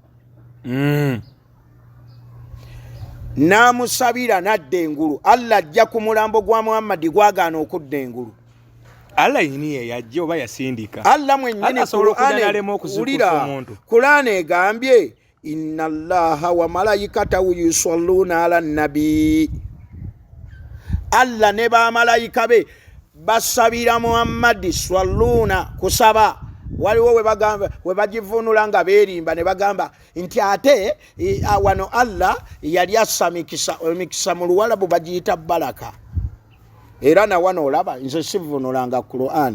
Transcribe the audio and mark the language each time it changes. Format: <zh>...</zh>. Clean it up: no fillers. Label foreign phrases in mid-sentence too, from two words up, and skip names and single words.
<lg>N'amusabira n'adda engulu. Allah ajja ku mulambo gwa Muhamad gwagaana okudda engulu. Allah yini ye yajja oba yasindika? Allah mwennyini Wulira. Qur'an egambye</lg> <ar>إن الله وملائكته يصلون على النبي.</ar> <lg>Allah ne bamalayika be basabira Muhammad swalluna kusaba. Waliwo we bagivunula nga beerimba ne bagamba nti ate wano Allah yali assa emikisa mu Luwalabu bagiyita baraka. Era na wano olaba nze sivunulanga Qur'an.</lg>